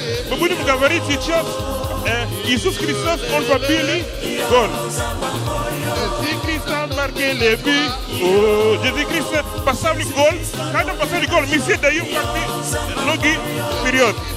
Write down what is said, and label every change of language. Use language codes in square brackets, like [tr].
[ru] Мы будем говорить сейчас, Иисус Христос, Он побил гол. [fr] Jésus-Christ a marqué le but. Oh, Jésus-Christ [ru] поставил гол. Когда поставил гол, мы все даем ноги вперед.